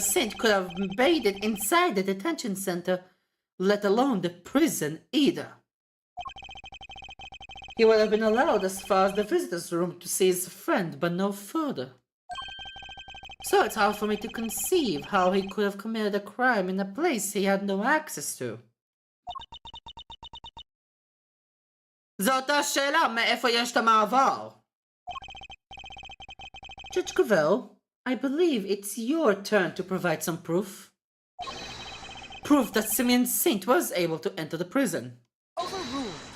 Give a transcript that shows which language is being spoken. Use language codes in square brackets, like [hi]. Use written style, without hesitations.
[en] Saint could have made it inside the detention center, let alone the prison either. He would have been allowed as far as the visitor's room to see his friend, but no further. So it's hard for me to conceive how he could have committed a crime in a place he had no access to. [he] זאת השאלה, מאיפה יש את המעבר? [en] Judge Gravel, I believe it's your turn to provide some proof. Proof that Simeon Saint was able to enter the prison. Overruled.